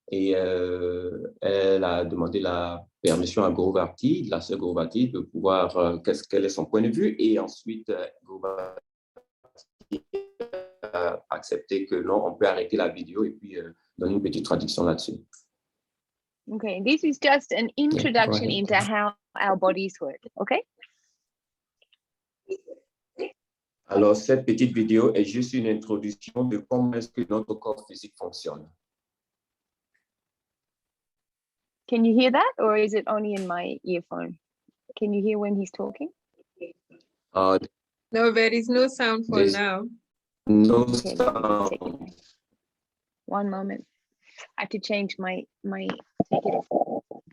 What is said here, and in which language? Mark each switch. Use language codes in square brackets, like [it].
[fr] Et elle a demandé la permission à Guru Vati, la sœur Guru Vati, de pouvoir, quel est son point de vue, et ensuite Guru Vati a accepté que non, on peut arrêter la vidéo et puis donner une petite traduction là-dessus. [en] Okay, this is just an introduction into how our bodies work, okay? [fr] Alors, cette petite vidéo est juste une introduction de comment est-ce que notre corps physique fonctionne. [en] Can you hear that, or is it only in my earphone? Can you hear when he's talking? No, there is no sound for now. No Okay, sound. One moment. I have to change my take it off.